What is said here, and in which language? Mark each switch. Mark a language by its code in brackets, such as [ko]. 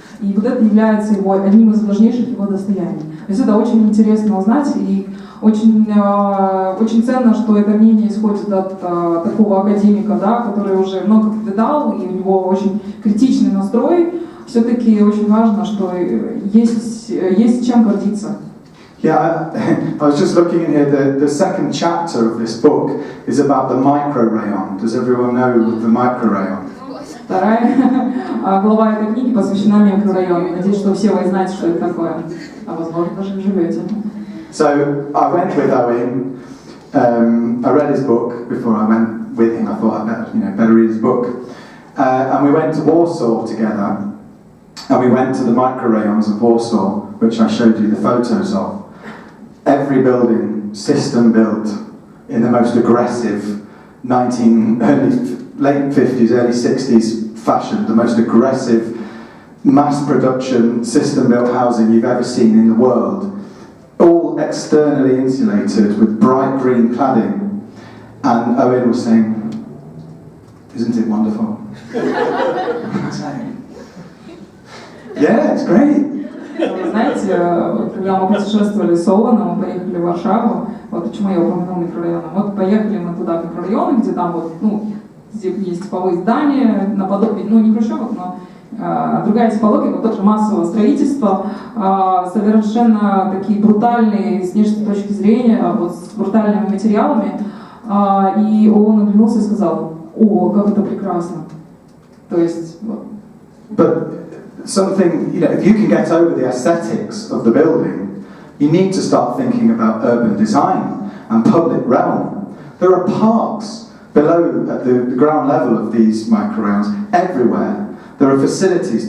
[ru] И вот это является его, одним из важнейших его достояний. То есть это очень интересно узнать, и очень, очень ценно, что это мнение исходит от такого академика, да, который уже много повидал, и у него очень критичный настрой. Все-таки очень важно, что есть чем гордиться. [en] Yeah, I was just looking in here, the second chapter of this book is about the micro-rayon. Does everyone know the micro-rayon? [ru] Вторая глава этой книги посвящена микрорайону. Надеюсь, что все вы знаете, что это такое. А возможно, даже живете. [en] So I went with Owen. I read his book before I went with him. I thought I'd better read his book. And we went to Warsaw together. And we went to the micro-rayons of Warsaw, which I showed you the photos of. Every building, system built in the most aggressive late 50s, early 60s fashion, the most aggressive mass production system built housing you've ever seen in the world. All externally insulated with bright green cladding. And Owen was saying, isn't it wonderful? Yeah, it's great. [ru] Вы знаете, когда мы путешествовали с Оуэном, мы поехали в Варшаву, вот почему я упомянул микрорайоны. Вот поехали мы туда в микрорайоны, где там вот, где есть типовые здания, наподобие, не хрущевок, но другая типология, вот тоже массового строительства, совершенно такие брутальные с внешней точки зрения, вот с брутальными материалами. И он оглянулся и сказал: «О, как это прекрасно!» То есть вот. [en] Something, if you can get over the aesthetics of the building, you need to start thinking about urban design and public realm. There are parks below at the ground level of these micro-rounds everywhere. There are facilities.